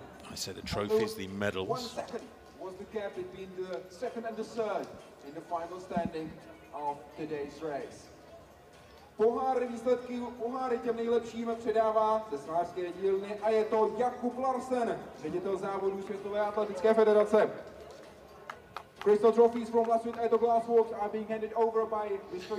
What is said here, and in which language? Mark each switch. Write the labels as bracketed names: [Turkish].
[English] I say the trophies, the medals. 1 second was the gap between the second and the third in the final standing of today's race. [Czech] Poháry těm nejlepším předává ze svářské dílny, a je to Jakub Larsen, ředitel závodů Světové atletické federace. [English] Crystal trophies from last week at the Glassworks are being handed over by Mr.